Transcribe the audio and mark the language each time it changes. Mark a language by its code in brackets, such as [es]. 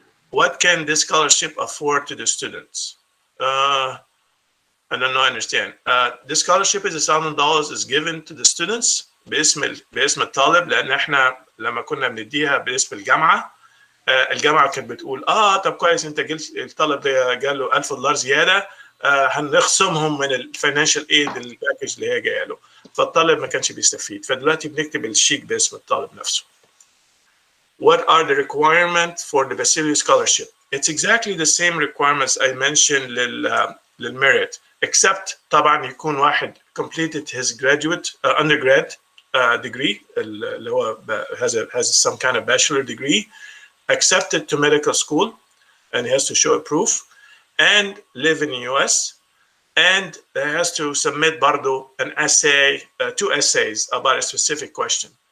[en] What can this scholarship afford to the students? I don't know, I understand. This scholarship is $1,000 is given to the students [ar] باسم الطالب لأن احنا لما كنا بنديها باسم الجامعة الجامعة كانت بتقول طب كويس انت الطالب ده جاله $1,000 زيادة هنخصمهم من الفاينانشال ايد الباكج اللي هي جايه له فالطالب ما كانش بيستفيد فدلوقتي بنكتب الشيك باسم الطالب نفسه. [en] what are the requirements for the Basilio Scholarship? It's exactly the same requirements I mentioned للmerit, except طبعا يكون واحد completed his graduate undergrad degree اللي هو has some kind of bachelor degree, accepted to medical school, and he has to show a proof, and live in the US, and he has to submit برضو an essay, 2 essays about a specific question.